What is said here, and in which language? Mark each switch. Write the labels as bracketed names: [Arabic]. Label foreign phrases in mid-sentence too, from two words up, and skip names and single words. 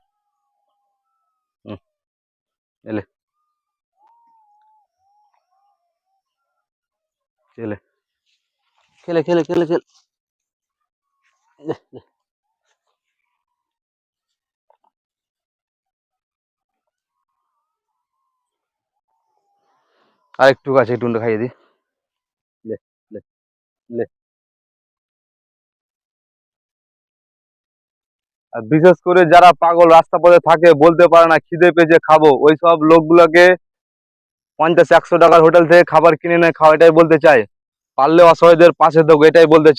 [Bangla] হুম, এলে খেলে খেলে খেলে খেলে খেলে। আর একটু আছে, একটু খাইয়ে দি। লে লে লে। আর বিশেষ করে যারা পাগল রাস্তা পথে থাকে, বলতে পারে না খিদে পেয়েছে খাবো, ওই সব লোকগুলোকে 50-100 টাকার হোটেল থেকে খাবার কিনে এনে খাও, এটাই বলতে চাই। পারলে অসহায়দের পাশে থাকো, এটাই বলতে চাই।